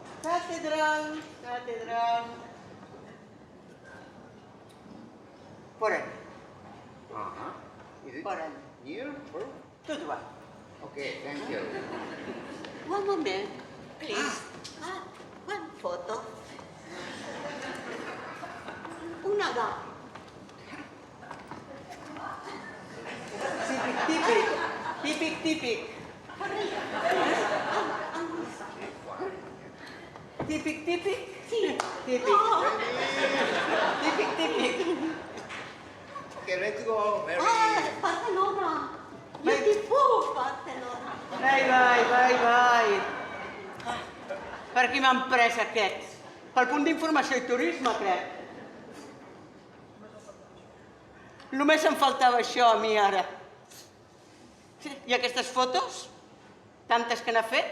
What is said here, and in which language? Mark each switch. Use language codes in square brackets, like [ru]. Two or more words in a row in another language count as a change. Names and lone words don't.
[es] Catedral. Por ahí. [en] Is it [es] Por ahí. [en] near? Or? [ca] Tot va. [en] Okay, thank you. One moment, please. One photo. [ca] Una dona. Típic. Típic. Sí. Típic. [en] Que let's go, Mary. Barcelona. Beautiful Barcelona. [ca] Vai. Per qui m'han pres aquests? Pel punt d'informació i turisme, crec. Només em faltava això a mi ara. I aquestes fotos? Tantes que n'ha fet?